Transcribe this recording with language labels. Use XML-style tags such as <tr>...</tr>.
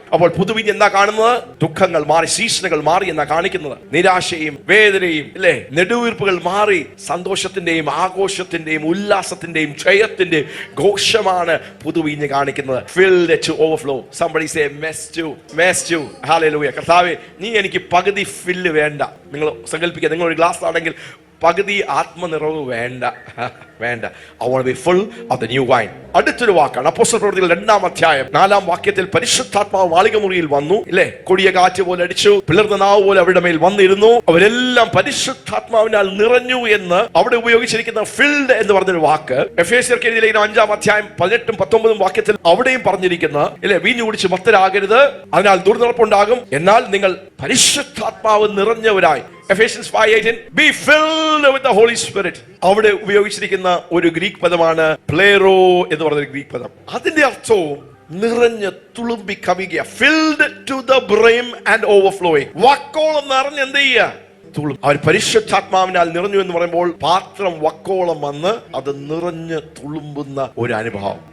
<ml>അപ്പോൾ പുതുവീഞ്ഞ് എന്താ കാണുന്നത്? ദുഃഖങ്ങൾ മാറി, സീസണുകൾ മാറി എന്നാ കാണിക്കുന്നത്. നിരാശയും വേദനയും ഇല്ലേ, നെടുവീർപ്പുകൾ മാറി, സന്തോഷത്തിന്റെയും ആഘോഷത്തിന്റെയും ഉല്ലാസത്തിന്റെയും ജയത്തിന്റെയും ഘോഷമാണ് പുതുവീഞ്ഞ് കാണിക്കുന്നത്.</ml> <en>Filled to overflow. Somebody say മെസ്റ്റു.</en> <ml>Hallelujah. കർത്താവേ, നീ എനിക്ക് പകുതി ഫില്ല് വേണ്ട. നിങ്ങൾ സങ്കല്പിക്കുക, നിങ്ങൾ ഒരു ഗ്ലാസ് ആണെങ്കിൽ പകുതി ആത്മനിറവ് വേണ്ട.</ml> <en>I want to be full of the new wine.</en> <ml>അടുത്തൊരു വാക്കാണ് അപ്പോസ്തല പ്രവൃത്തികൾ 2-ാം അധ്യായം 4-ാം വാക്യത്തിൽ, പരിശുദ്ധാത്മാവ് മാളികമുറിയിൽ വന്നു ഇല്ലേ, കൊടിയ കാറ്റ് പോലെ അടിച്ചു, പിളർന്ന നാവ് പോലെ അവരുടെ മേൽ വന്നിരുന്നു, അവരെല്ലാം പരിശുദ്ധാത്മാവിനാൽ നിറഞ്ഞു എന്ന് അവിടെ ഉപയോഗിച്ചിരിക്കുന്ന ഫിൽഡ് എന്ന് പറഞ്ഞൊരു വാക്ക് എഫേസ്യർക്ക് എഴുതിയ ലേഖനം 5-ാം അധ്യായം 18-ഉം 19-ഉം വാക്യത്തിൽ അവിടെയും പറഞ്ഞിരിക്കുന്ന ഇല്ലേ, വീഞ്ഞു കുടിച്ച് മത്തരാകരുത്, അതിനാൽ ദുർനടപ്പുണ്ടാകും, എന്നാൽ നിങ്ങൾ പരിശുദ്ധാത്മാവ് നിറഞ്ഞവരായി.</ml> <en>Ephesians 5:18, be filled with the Holy Spirit.</en> <ml>അവിടെ ഉപയോഗിച്ചിരിക്കുന്ന ഒരു ഗ്രീക്ക് പദമാണ് പ്ലേറോ എന്ന് പറഞ്ഞ ഗ്രീക്ക് പദം. അതിന്റെ അർത്ഥവും നിറഞ്ഞ് തുളുമ്പി കവിയുക.</ml> <en>Filled to the brim and overflowing.</en> <ml>വക്കോളം നിറഞ്ഞ് എന്ത് ചെയ്യുക? അവർ പരിശുദ്ധാത്മാവിനാൽ നിറഞ്ഞു എന്ന് പറയുമ്പോൾ പാത്രം വക്കോളം വന്ന് അത് നിറഞ്ഞ് തുളുമ്പുന്ന ഒരു അനുഭവം.</ml>